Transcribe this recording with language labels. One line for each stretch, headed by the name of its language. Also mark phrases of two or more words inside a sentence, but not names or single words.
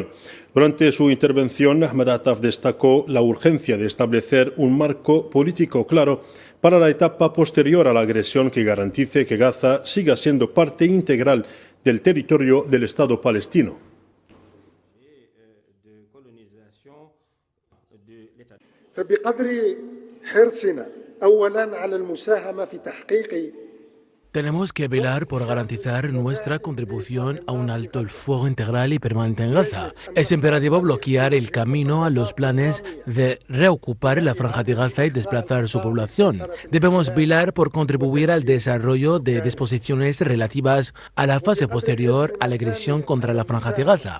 Spanish: Durante su intervención, Ahmed Attaf destacó la urgencia de establecer un marco político claro para la etapa posterior a la agresión que garantice que Gaza siga siendo parte integral del territorio del Estado palestino.
Arabic: فبقدر حرصنا أولا على المساهمة في تحقيق
Spanish: Tenemos que velar por garantizar nuestra contribución a un alto el fuego integral y permanente en Gaza. Es imperativo bloquear el camino a los planes de reocupar la franja de Gaza y desplazar su población. Debemos velar por contribuir al desarrollo de disposiciones relativas a la fase posterior a la agresión contra la franja de Gaza.